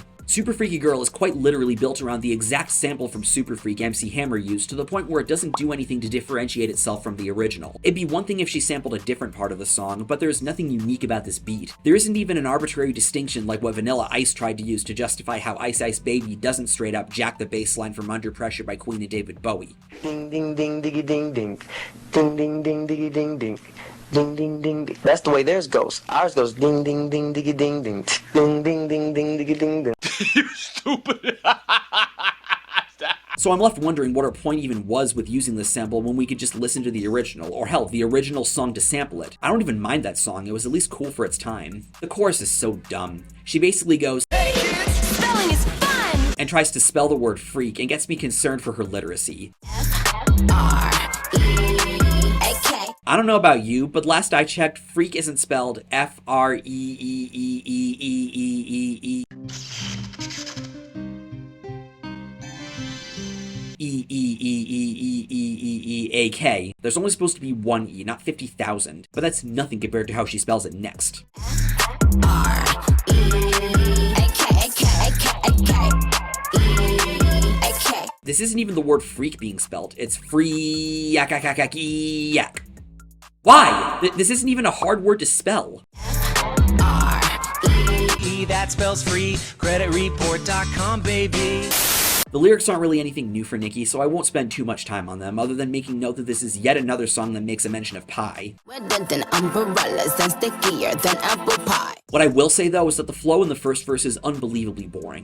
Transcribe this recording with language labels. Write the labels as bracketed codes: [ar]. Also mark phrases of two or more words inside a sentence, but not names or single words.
[en] Super Freaky Girl is quite literally built around the exact sample from Super Freak MC Hammer used to the point where it doesn't do anything to differentiate itself from the original. It'd be one thing if she sampled a different part of the song, but there's nothing unique about this beat. There isn't even an arbitrary distinction like what Vanilla Ice tried to use to justify how Ice Ice Baby doesn't straight up jack the bass line from Under Pressure by Queen and David Bowie. Ding ding ding diggy ding ding. Ding ding ding diggy ding ding. Ding ding ding ding. That's the way theirs goes. Ours goes ding ding ding diggy ding ding. Ding ding ding ding diggy ding ding. You stupid. So I'm left wondering what her point even was with using this sample when we could just listen to the original, or hell, the original song to sample it. I don't even mind that song, it was at least cool for its time. The chorus is so dumb. She basically goes, "Hey kids, spelling is fun!" and tries to spell the word freak and gets me concerned for her literacy. F-R-E-A-K. I don't know about you, but last I checked, freak isn't spelled F-R-E-E-E-E-E-E-E-E. E-E-E-E-E-E-E-E-A-K. There's only supposed to be one E, not 50,000. But that's nothing compared to how she spells it next. R-E-A-K-A-K-A-K-E-A-K. This isn't even the word freak being spelled. It's free yak yak yak yak yak. Why? This isn't even a hard word to spell. R-E-E, that spells free. Creditreport.com, baby. The lyrics aren't really anything new for Nicki, so I won't spend too much time on them, other than making note that this is yet another song that makes a mention of pie. Wetter than umbrellas and stickier than apple pie. What I will say though is that the flow in the first verse is unbelievably boring.